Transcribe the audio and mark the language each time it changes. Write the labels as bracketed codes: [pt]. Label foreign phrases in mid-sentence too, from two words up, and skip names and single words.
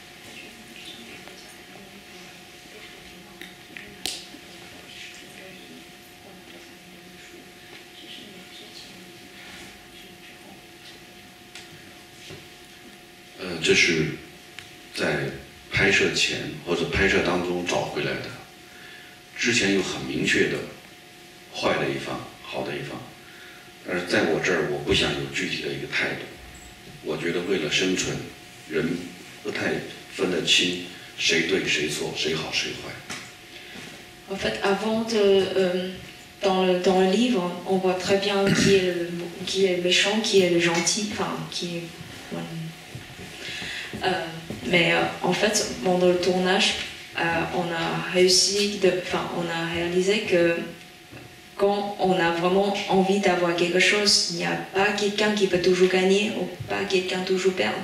[zh] « 这是在拍摄前或者拍摄当中找回来的。之前有很明确的坏的一方、好的一方，但是在我这儿我不想有具体的一个态度。我觉得为了生存，人不太分得清谁对谁错，谁好谁坏。 [fr] En fait, dans le livre, on voit très bien qui est le méchant, qui est le gentil, enfin qui est. Mais en fait, pendant le tournage, on a réalisé que quand on a vraiment envie d'avoir quelque chose, il n'y a pas quelqu'un qui peut toujours gagner ou pas quelqu'un toujours perdre.